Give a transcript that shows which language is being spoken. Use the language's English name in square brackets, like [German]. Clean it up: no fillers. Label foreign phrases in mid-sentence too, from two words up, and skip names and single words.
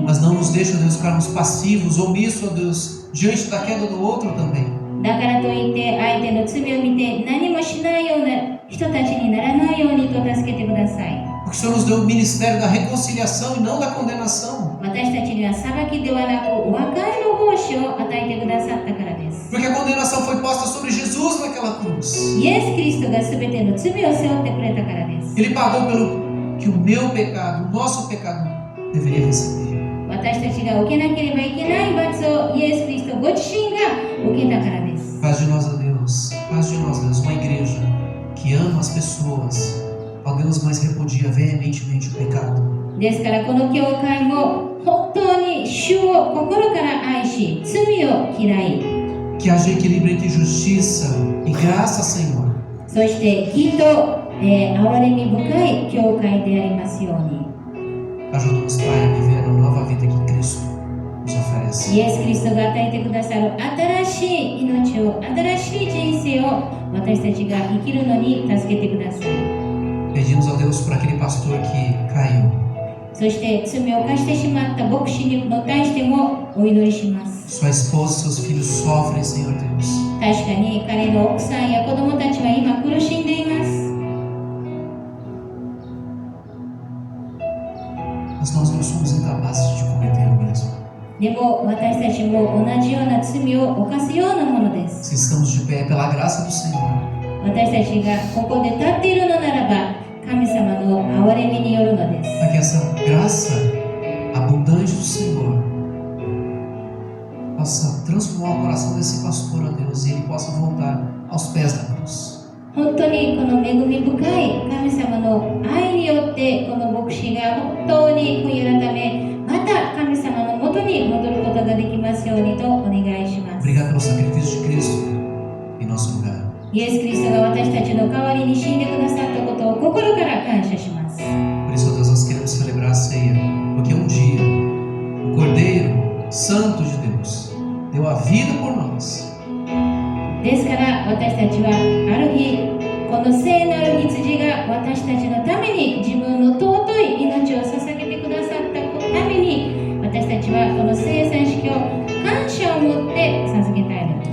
[Portuguese] Mas não nos deixa, ó Deus, ficarmos passivos, omissos, ó Deus, diante da queda do outro também. [Japanese] だからといって相手の罪を見て何もしないような人たちにならないようにと助けてください。 [Portuguese] Porque o Senhor nos deu o ministério da reconciliação e não da condenação. [Japanese] 私たちには裁きではなく和解の奉仕を与えてくださったからです。 [Portuguese] Porque a condenação foi posta sobre Jesus naquela cruz. [Japanese] イエス・キリストが全ての罪を背負ってくれたからです。 [Portuguese] Ele pagou pelo que o meu pecado, o nosso pecado, deveria receber. [Japanese] 私たちが受けなければいけない罰をイエス・キリストご自身が受けたからです。 [Portuguese] Faz de nós, ó Deus, uma igreja que ama as pessoas, ó Deus, mas repudia veementemente o pecado. [Japanese] ですからこの教会も本当に主を心から愛し罪を嫌い [Portuguese] Que haja equilíbrio entre justiça e graça, Senhor. [Japanese] そして義と、憐れみ深い教会でありますように [Portuguese] Ajuda-nos, Pai, a viver a nova vida que Cristo nos oferece. [Japanese] イエス・キリストが与えてくださる新しい命を新しい人生を私たちが生きるのに助けてください。 [Portuguese] Pedimos a Deus por aquele pastor que caiu. [Japanese] そして罪を犯してしまった牧師に対してもお祈りします。 [Portuguese] Sua esposa e seus filhos sofrem, Senhor Deus. [Japanese] 確かに彼の奥さんや子供たちは今苦しんでいます。 [Portuguese] Mas nós não somos incapazes de cometer o mesmo. [Japanese] でも私たちも同じような罪を犯すようなものです。 [Portuguese] Se estamos de pé pela graça do Senhor, [Japanese] 私たちがここで立っているのならば、神様の憐れみによるのです。 [Portuguese] para que essa graça abundante do Senhor possa transformar o coração desse pastor, ó Deus, e ele possa voltar aos pés da cruz. [Japanese] 本当にこの恵み深い神様の愛によってこの牧師が本当に悔い改め、また神様のもとに戻ることができますようにとお願いします。 [Portuguese] Obrigado pelo sacrifício de Cristo em nosso lugar. [Japanese] イエス・キリストが私たちの代わりに死んでくださったことを心から感謝します。 [Portuguese] Por isso, ó Deus, nós queremos celebrar a ceia, porque um dia o Cordeiro Santo de Deus deu a vida por nós. [Japanese] ですから私たちはある日、この聖なる羊が私たちのために自分の尊い命を捧げてくださったために、私たちはこの聖餐式を感謝を持って捧げたいのです。